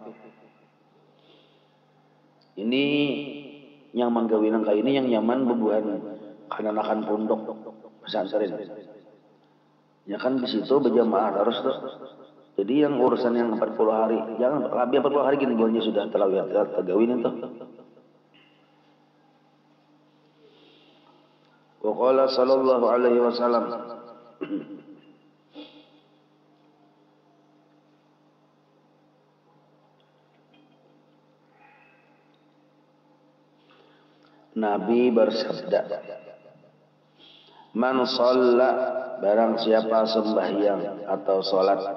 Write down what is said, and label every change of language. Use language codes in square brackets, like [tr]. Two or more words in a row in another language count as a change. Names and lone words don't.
[bjn] Ini yang manggawinang kaya ini yang nyaman bebuhan kananakan pondok pesantren. Ya kan di situ berjamaah harus tuh. Jadi yang urusan yang 40 hari, jangan lebih 40 hari gini buahnya sudah terlalu tergawin itu. [ar] وقال صلى الله عليه وسلم [id] Nabi bersabda, [ar] من صلى, [id] barang siapa sembahyang atau salat